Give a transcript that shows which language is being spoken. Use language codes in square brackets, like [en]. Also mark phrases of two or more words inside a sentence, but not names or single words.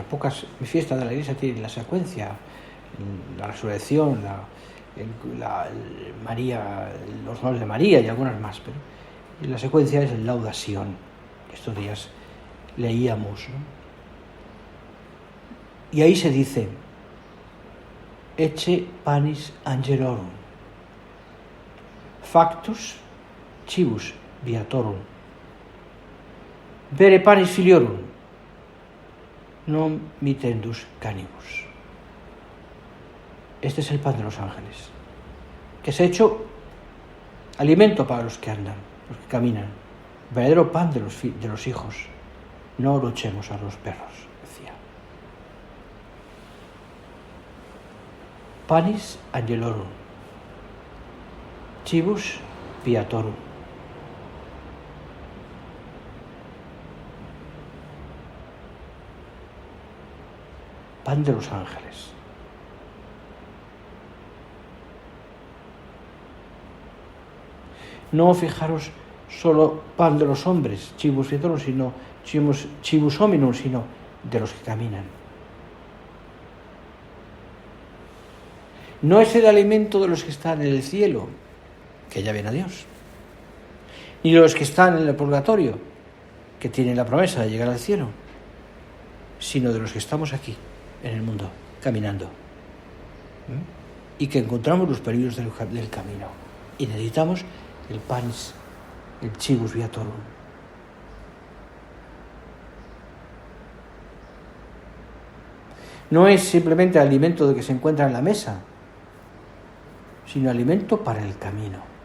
[es] Pocas fiestas de la Iglesia tienen la secuencia, la resurrección, María, los dolores de María y algunas más, pero la secuencia es el Laudación. Estos días leíamos, ¿no? Y ahí se dice: [la] Ecce panis angelorum, factus cibus viatorum, bere panis filiorum, non mitendus canibus. [es] Este es el pan de los ángeles, que se ha hecho alimento para los que andan, los que caminan, verdadero pan de los hijos. No lo echemos a los perros, decía. [la] Panis angelorum, cibus viatorum. [es] Pan de los ángeles. No fijaros solo pan de los hombres, [la] cibus viatorum, sino cibus hominum, [es] sino de los que caminan. No es el alimento de los que están en el cielo, que ya ven a Dios, ni de los que están en el purgatorio, que tienen la promesa de llegar al cielo, sino de los que estamos aquí, en el mundo, caminando, y que encontramos los peligros del camino, y necesitamos el panis, el [la] cibus viatorum. [es] No es simplemente alimento de que se encuentra en la mesa, sino alimento para el camino.